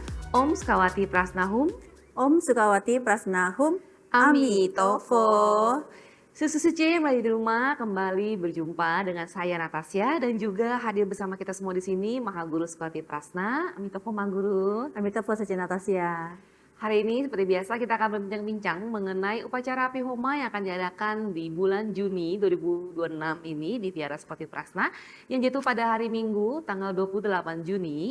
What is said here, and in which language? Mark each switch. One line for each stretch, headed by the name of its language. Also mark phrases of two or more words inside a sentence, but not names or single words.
Indonesian: Om Sukawati Prasnahum, Om Sukawati Prasnahum, Amitofo. Amitofo. Susu Suci yang di rumah kembali berjumpa dengan saya Natasya dan juga hadir bersama kita semua di sini Mahaguru Sukawati Prasna, Amitofo Mahaguru. Amitofo Saja Natasya. Hari ini seperti biasa kita akan berbincang-bincang mengenai upacara api homa yang akan diadakan di bulan Juni 2026 ini di Vihara Sukawati Prasna yang jatuh pada hari Minggu tanggal 28 Juni.